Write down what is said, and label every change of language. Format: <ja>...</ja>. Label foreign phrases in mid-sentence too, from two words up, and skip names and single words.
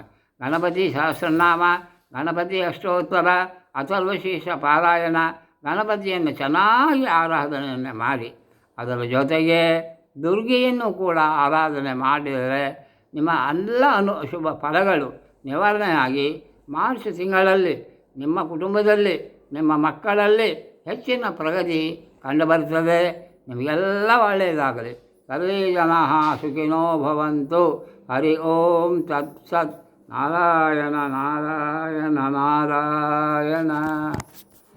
<kn>ಗಣಪತಿ ಸಹಸ್ರನಾಮ, ಗಣಪತಿ ಅಷ್ಟೋತ್ತರ, ಅಥರ್ವಶೀರ್ಷ ಪಾರಾಯಣ, ಗಣಪತಿಯನ್ನು ಚೆನ್ನಾಗಿ ಆರಾಧನೆಯನ್ನು ಮಾಡಿ ಅದರ ಜೊತೆಗೆ ದುರ್ಗೆಯನ್ನು ಕೂಡ ಆರಾಧನೆ ಮಾಡಿದರೆ ನಿಮ್ಮ ಎಲ್ಲ ಶುಭ ಫಲಗಳು ನಿವಾರಣೆಯಾಗಿ ಮಾರ್ಚ್ ತಿಂಗಳಲ್ಲಿ ನಿಮ್ಮ ಕುಟುಂಬದಲ್ಲಿ, ನಿಮ್ಮ ಮಕ್ಕಳಲ್ಲಿ ಹೆಚ್ಚಿನ ಪ್ರಗತಿ ಕಂಡುಬರ್ತದೆ. ನಿಮಗೆಲ್ಲ ಒಳ್ಳೆಯದಾಗಲಿ.</kn> <sa>ಸರ್ವೇ ಜನಾಃ ಸುಖಿನೋ ಭವಂತು. ಹರಿ ಓಂ ತತ್ಸತ್. ನಾರಾಯಣ ನಾರಾಯಣ ನಾರಾಯಣ.</sa>